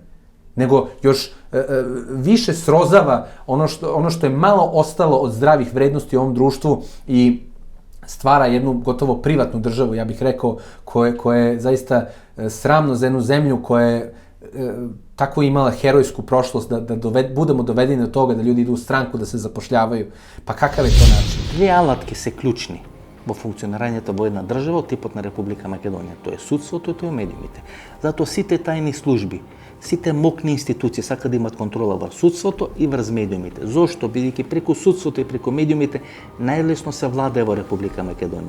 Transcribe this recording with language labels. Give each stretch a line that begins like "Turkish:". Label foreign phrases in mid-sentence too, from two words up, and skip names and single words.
Serbian: Nego još više srozava ono što je malo ostalo od zdravih vrednosti u ovom društvu i stvara jednu gotovo privatnu državu, ja bih rekao, koja je zaista sramno za jednu zemlju koja je tako imala herojsku prošlost da budemo dovedeni do toga da ljudi idu u stranku da se zapošljavaju. Pa kakav je to način?
Macedonian: Две алатки се клучни во функционирањето во една држава од типот на Република Македонија. Тоа е судството и тоа е медиумите. Затоа сите тајни служби, сите мокни институции сакаат да имат контрола врз судството и врз медиумите. Зошто? Бидејќи преку судството и преку медиумите најлесно се владее во Република Македонија.